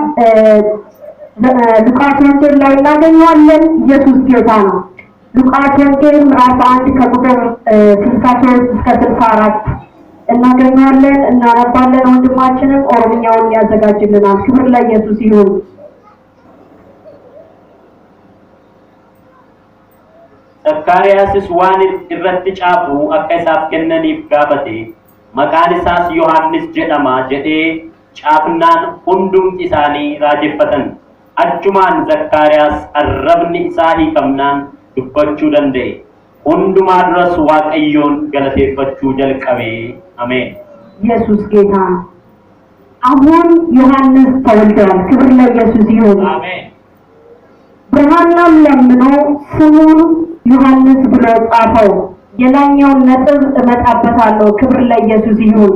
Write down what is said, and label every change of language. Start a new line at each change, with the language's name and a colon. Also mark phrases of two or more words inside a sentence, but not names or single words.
Amharic: ሉቃስ ወንጌል ላይ እናገኛለን። ኢየሱስ ጌታ ነው። ሉቃስ ወንጌል ምዕራፍ 1 ከቁጥር 63 እስከ 64 እናገኛለን፣ እናነባለን። ወንድማችንም ኦሮምኛውን ያዘጋጅልናል። ክብር ለኢየሱስ ይሁን።
Oromo: ዘካርያስስ ዋን irratti caafu akka isaaf kennaniif gaafate maqaan isaas Yohaannis jedhama jedhee caafnaan hundumti isaanii raajeffatan. Achumaan Zakkaariyaas arrabni isaa hiikamnaan dubbachuu danda'e. Hundumaa duras Waaqayyoon galateeffachuu jalqabe. Ameen.
Amharic: ኢየሱስ ጌታ ነው። አሁን ዮሐንስ ተወልዷል። ክብር ለኢየሱስ ይሁን። አሜን። ብርሃናም ለምኖ ስሙን ዮሐንስ ብሎ ጻፈው። የላኛውን ነጥብ እመጣበታለሁ። ክብር ለኢየሱስ ይሁን።